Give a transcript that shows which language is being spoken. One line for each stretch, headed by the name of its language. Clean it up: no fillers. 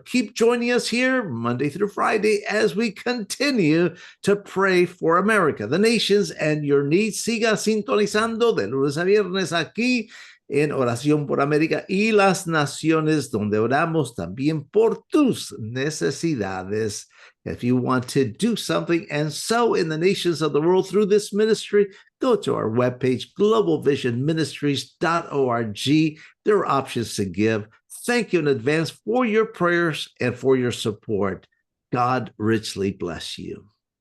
English: Keep joining us here Monday through Friday as we continue to pray for America, the nations, and your needs.
Spanish: Siga sintonizando de lunes a viernes aquí en Oración por América y las Naciones, donde oramos también por tus necesidades.
English: If you want to do something and sow in the nations of the world through this ministry, go to our webpage, globalvisionministries.org. There are options to give. Thank you in advance for your prayers and for your support. God richly bless you.